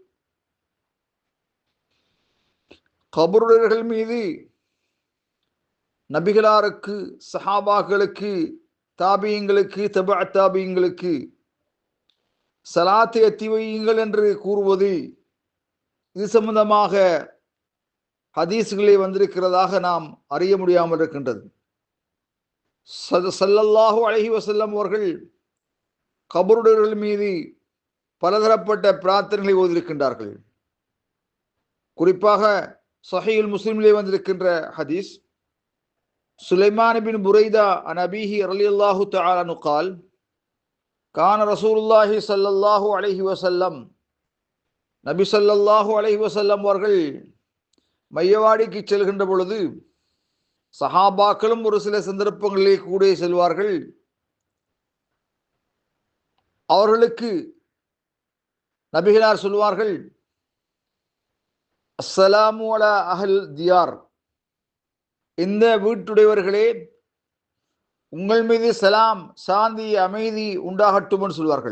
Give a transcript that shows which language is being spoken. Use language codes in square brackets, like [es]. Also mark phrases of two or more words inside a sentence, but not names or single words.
[ta] கபருடர்கள் மீது நபிகளாருக்கு, சஹாபாக்களுக்கு, தாபியங்களுக்கு, தபா தாபியங்களுக்கு சலாத்தை எத்தி வையுங்கள் என்று கூறுவது, இது சம்பந்தமாக ஹதீஸ்களே வந்திருக்கிறதாக நாம் அறிய முடியாமல் இருக்கின்றது. [ar] صلى الله عليه وسلم [ta] அவர்கள் கபருடர்கள் மீது பலதரப்பட்ட பிரார்த்தனைகளை ஓதியிருக்கின்றார்கள். குறிப்பாக சஹீஹுல் முஸ்லிமிலே வந்திருக்கின்ற ஹதீஸ், [ar] سليمان بن بريدة عن أبيه رضي الله تعالى عنه قال كان رسول الله صلى الله عليه وسلم [ta] நபி [ar] صلى الله عليه وسلم [ta] அவர்கள் மையவாடிக்கு செல்கின்ற பொழுது சஹாபாக்களும் ஒரு சில சந்தர்ப்பங்களிலே கூட செல்வார்கள். அவர்களுக்கு நபிகளார் சொல்வார்கள், [ar] السلام على أهل الديار, [ta] இந்த வீட்டுடையவர்களே உங்கள் மீது சலாம், சாந்தி, அமைதி உண்டாகட்டும் என்று சொல்வார்கள்.